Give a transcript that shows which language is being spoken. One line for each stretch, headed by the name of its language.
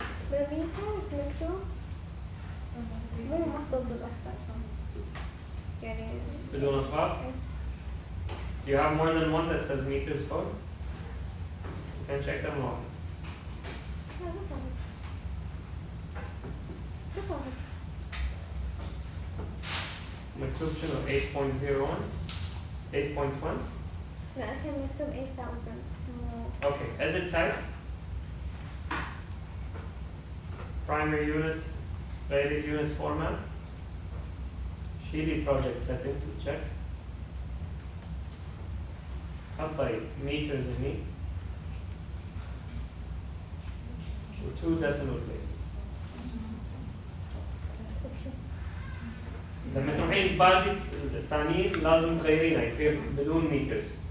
Arabic: بالميترز مكتوب مو محطوط بالاصفر يعني بدون أصفار.
English: You have more than one that says meters
Arabic: فوق.
English: You can check them all.
Arabic: لا بس واحد مكتوب شنو 8.01 8.1 لا الحين مكتوب 8000 مو
English: Okay, edit type. Primary units, rated units format.
Arabic: شيلي
English: project settings check.
Arabic: حطي meters هني.
English: و 2 decimal places.
Arabic: لما تروحين باقي الثانيين لازم تغيرينه يصير بدون meters.